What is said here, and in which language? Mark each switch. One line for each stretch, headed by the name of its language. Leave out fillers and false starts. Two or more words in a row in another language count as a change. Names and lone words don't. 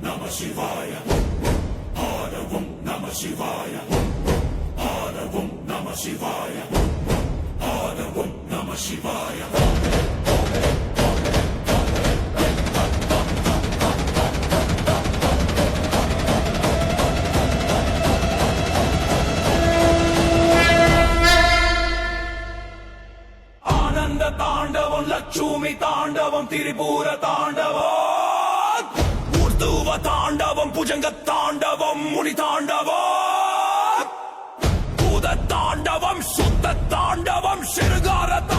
Sanskrit: शिवाय ॐ नमः शिवाय. ॐ नमः शिवाय ॐ नमः शिवाय.
Tamil: ஆனந்த தாண்டவம் லட்சுமி தாண்டவம் திரிபுர தாண்டவம் ஊர்துவ தாண்டவம் புஜங்க தாண்டவம் முனி தாண்டவம் பூத தாண்டவம் சுத்த தாண்டவம் சிறுகார